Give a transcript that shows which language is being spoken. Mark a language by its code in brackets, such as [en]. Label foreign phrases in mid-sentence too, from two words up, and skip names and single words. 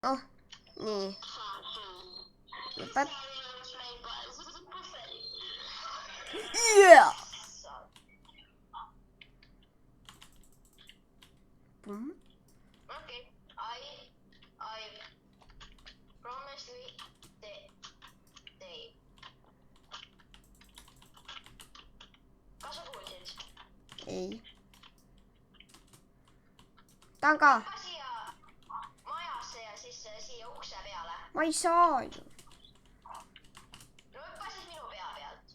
[et] Oh, nii. Lõpet. [en] Yeah! Boom. Okay, I promise we they. [et] Kas sa kuulsid? Ei. Ta on ka. Hüppa siia majasse ja siis siia ukse peale. Ma ei saa ju. No hüppa siis minu pea pealt.